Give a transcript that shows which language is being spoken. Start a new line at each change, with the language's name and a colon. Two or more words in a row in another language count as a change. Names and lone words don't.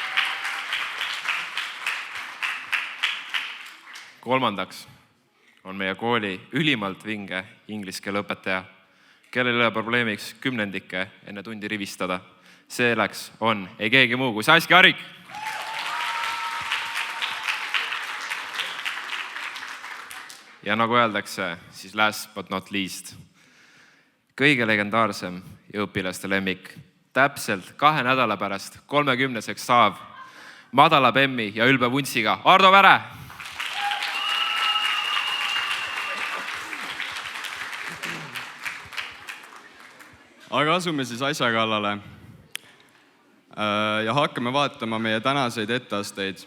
Estonian: Kolmandaks on meie kooli ülimalt vinge ingliskeele õpetaja, kellel ei ole probleemiks kümnendike enne tundi rivistada. Selleks on ei keegi muu kui Saski Arik. Ja nagu öeldakse, siis
English: last but not least.
Estonian: Kõige legendaarsem ja õpilaste lemmik. Täpselt 2 nädala pärast 30-seks saav madala bemmi ja ülbe vuntsiga Ardo Väre. Aga asume siis asja kallale ja hakkame vaatama meie tänaseid etteasteid.